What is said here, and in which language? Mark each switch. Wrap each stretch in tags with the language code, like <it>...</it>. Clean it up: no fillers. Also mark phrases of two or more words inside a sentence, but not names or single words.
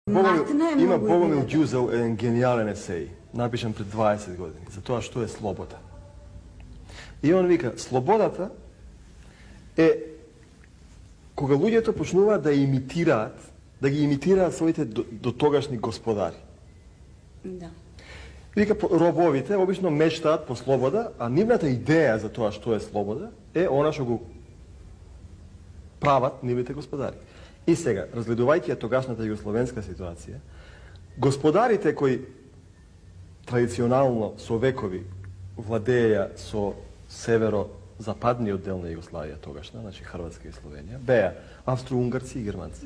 <mk>Има Богомил Ѓузел еден генијален есеј, напишем пред 20 години, за то што е слобода. И он вика, слободата кога луѓето то почнува да ги имитираат своите дотогашни господари. Да. Вика, робовите обично мечтаат по слобода, а нивната идеја за тоа што е слобода е она што го прават нивните господари. И сега, разгледувајќи ја тогашната југословенска ситуација, господарите кои традиционално со векови владеја со северо-западниот дел на Југославија тогашна, значи Хрватска и Словенија, беа австро-унгарци и германци.</mk>